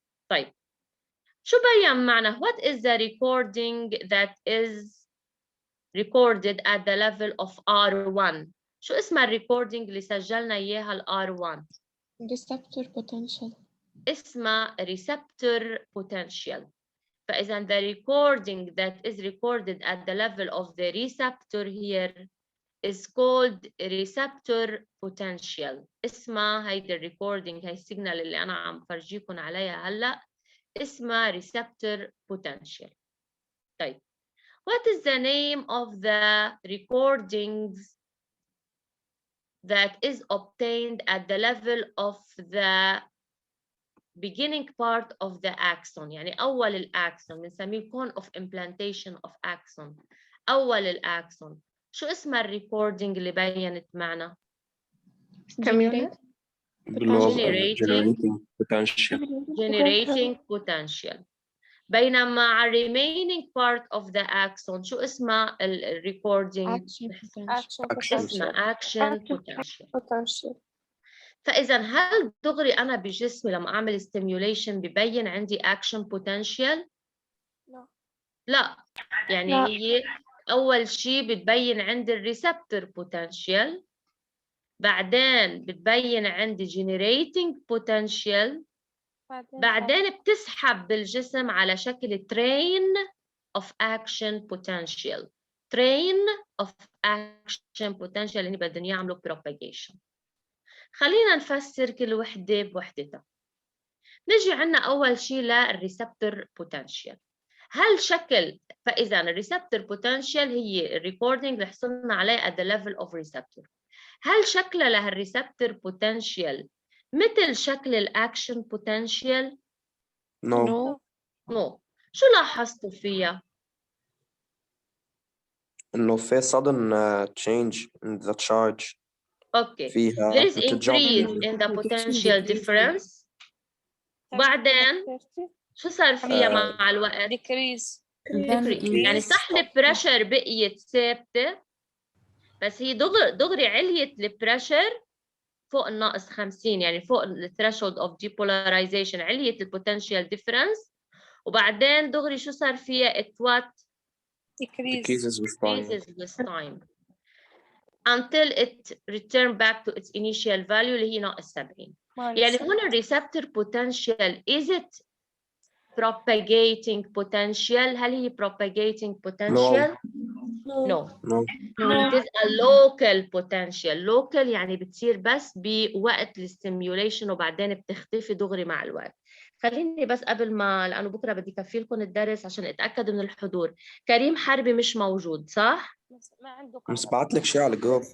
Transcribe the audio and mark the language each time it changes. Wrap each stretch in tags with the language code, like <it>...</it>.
<ar>طيب شو بين معنا؟</ar> <en>What is the recording that is recorded at the level of R1?</en> <ar>شو اسمها الريكوردينج اللي سجلنا إياها ال R1؟</ar> <en>receptor potential. اسمها receptor potential. فإذا the recording that is recorded at the level of the receptor here is called receptor potential.</en> <ar>اسمها هيدي الريكوردينج هي السيجنال اللي أنا عم فرجيكم عليها هلأ اسمها receptor potential.</ar> <en>طيب what is the name of the recordings that is obtained at the level of the beginning part of the axon</en> <ar>يعني أول الأكسون بنسميه</ar> <en>cone of implantation of axon. أول الأكسون</en> <ar>شو اسمها الريكوردينج اللي بينت معنا؟</ar> <en>Stimulate. generating potential. generating potential.</en> <ar>بينما على remaining part of the axon شو اسمها الريكوردينج؟</ar> <en>Action potential. action</en> <ar>اسمها</ar> <en>potential. action potential. potential.</en> <ar>فإذا هل دغري أنا بجسمي لما أعمل stimulation ببين عندي action potential؟ لا، يعني لا. هي أول شيء بتبين عندي الريسبتور potential، بعدين بتبين عندي generating potential، بعدين بتسحب بالجسم على شكل</ar> <en>train of action potential. train of action potential</en> <ar>اللي بدهم يعملوا</ar> <en>propagation.</en> <ar>خلينا نفسر كل وحدة بوحدتها. نجي عنا أول شيء للريسبتور potential. هل شكل، فإذا الريسبتور potential هي الريكوردينج اللي حصلنا عليه at the level of receptor. هل شكلها لهالريسبتور potential مثل شكل الأكشن potential؟</ar> <en>No. No.</en> <ar>شو لاحظتوا فيها؟ إنه في</ar> <en>sudden change in the charge.</en> <ar>اوكي. فيها</ar> <en>There is</en> <ar>بتتجمع.</ar> <en>increase in the potential difference.</en> <ar>بعدين شو صار فيها مع الوقت؟</ar> <en>decrease.</en> <ar>يعني صح البريشر بقيت ثابتة، بس هي دغري عليت البريشر فوق الناقص 50، يعني فوق الثريشولد اوف depolarization عليت البوتنشال ديفرنس، وبعدين دغري شو صار فيها؟</ar> <en>it what decreases with time. until it return back to its initial value</en> <ar>اللي هي ناقص 70. يعني هون الريسبتور potential is it propagating potential؟ هل هي propagating potential؟ No.</ar> <en>It is a local potential.</en> <ar>local يعني بتصير بس بوقت الستيميوليشن وبعدين بتختفي دغري مع الوقت. خليني بس قبل ما، لأنه بكرة بدي كفي لكم الدرس عشان أتأكد من الحضور. كريم حربي مش موجود صح؟ ما عنده بس بعت لك شيء على الجروب.</ar>